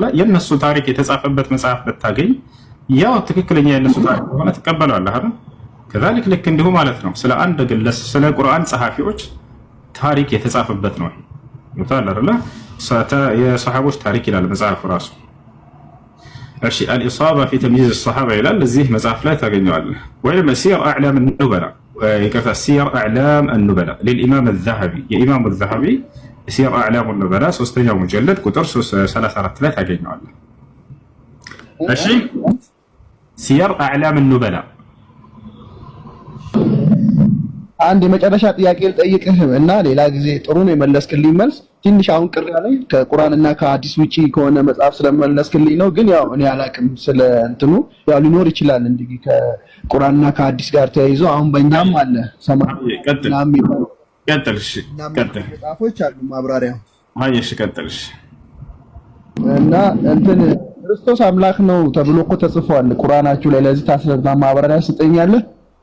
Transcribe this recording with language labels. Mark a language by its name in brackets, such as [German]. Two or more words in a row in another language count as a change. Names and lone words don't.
[Amharic] የነሱ ታሪክ የተጻፈበት መጽሐፍ ብታገኝ ያው ትክክለኛ የነሱ ታሪክ ሆነ ትቀበላለህ አይደል? ከዛልክ ልክ እንዲሁ ማለት ነው ስለ አንድ ግለሰብ ስለ ቁርአን ጸሐፊዎች ታሪክ የተጻፈበት ነው። ይወጣል አይደለ? የሰሃቦች ታሪክ ይላል መጽሐፍ ራሱ። እሺ الإصابة في تمييز الصحابة ይላል እዚህ መጽሐፍ ላይ ታገኘዋለህ። ወይም سير أعلام النبلاء ይቅርታ سير أعلام النبلاء للإمام الذهبي የኢማሙ الذهبي سير أعلام النبلاء ሶስተኛው ሙጀለድ ቁጥር 34 ላይ ታገኘዋለህ። እሺ سير أعلام النبلاء አንድ የመጨረሻ ጥያቄ ልጠይቅህ እና ሌላ ጊዜ ጥሩ ነው የመለስክልኝ መልስ። ትንሽ አሁን ቅር ያለኝ ከቁርአንና ከሐዲስ ውጪ ከሆነ መጽሐፍ ስለመለስክልኝ ነው። ግን ያው እኔ አላቅም ስለ እንትኑ ያው ሊኖር ይችላል እንዴ ከቁርአንና ከሐዲስ ጋር ተያይዞ አሁን በእኛም አለ ሰማይ ቀጥልሽ ቀጥል መጽሐፎች አሉ ማብራሪያ ማየሽ ቀጥልሽ እና እንትን ክርስቶስ አምላክ ነው ተብሎ እኮ ተጽፏል ቁርአናችሁ ላይ። ለዚህ ታስረዳ ማብራሪያ ስጠኛለህ?